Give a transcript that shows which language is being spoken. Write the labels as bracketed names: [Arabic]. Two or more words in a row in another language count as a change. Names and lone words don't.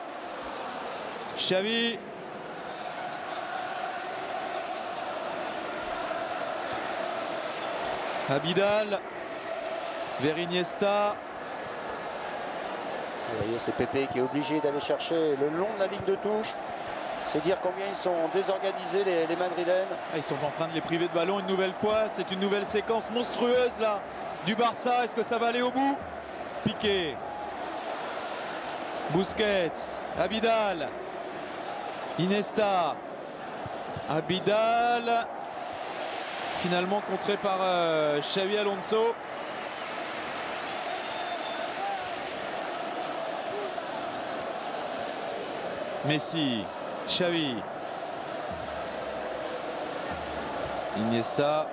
[French] Xavi. Abidal vers Iniesta. Vous voyez, c'est Pepe qui est obligé d'aller chercher le long de la ligne de touche. C'est dire combien ils sont désorganisés les Madrilènes. Ils sont en train de les priver de ballon une nouvelle fois. C'est une nouvelle séquence monstrueuse là du Barça. Est-ce que ça va aller au bout? Piqué. Busquets. Abidal. Iniesta. Abidal. Finalement contré par Xabi Alonso. Messi, Xavi, Iniesta.